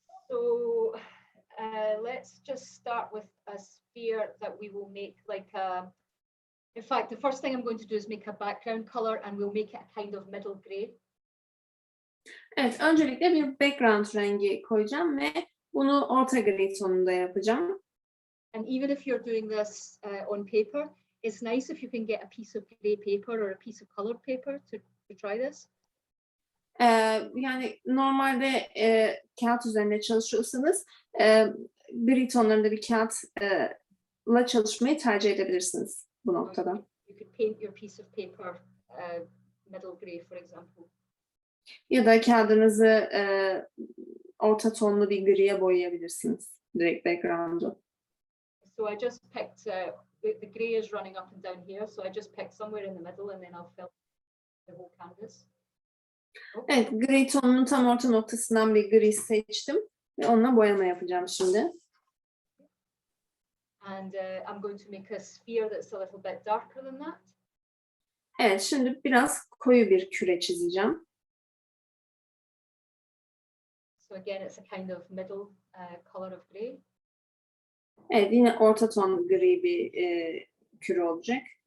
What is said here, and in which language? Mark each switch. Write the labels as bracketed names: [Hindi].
[English] So let's just start with a sphere that we will make like a, in fact, the first thing I'm going to do is make a background color and we'll make it a kind of middle gray. [Turkish] Evet, öncelikle bir background rengi koyacağım ve bunu orta gri tonunda yapacağım. [English] And even if you're doing this on paper, it's nice if you can get a piece of grey paper or a piece of colored paper to try this. [Turkish] Yani normalde kağıt üzerinde çalışıyorsanız gri tonlarında bir kağıtla çalışmayı tercih edebilirsiniz bu noktada. [English] You could paint your piece of paper middle grey, for example. [Turkish] Ya da kağıdınızı orta tonlu bir griye boyayabilirsiniz direkt background'u. [English] So I just picked, the grey is running up and down here, so I just picked somewhere in the middle and then I'll fill the whole canvas. [Turkish] Evet, gri tonunun tam orta noktasından bir gri seçtim ve onunla boyama yapacağım şimdi. [English] And I'm going to make a sphere that's a little bit darker than that. [Turkish] Evet, şimdi biraz koyu bir küre çizeceğim. [English] So again, it's a kind of middle color of grey. [Turkish] Evet, yine orta ton gri bir küre olacak.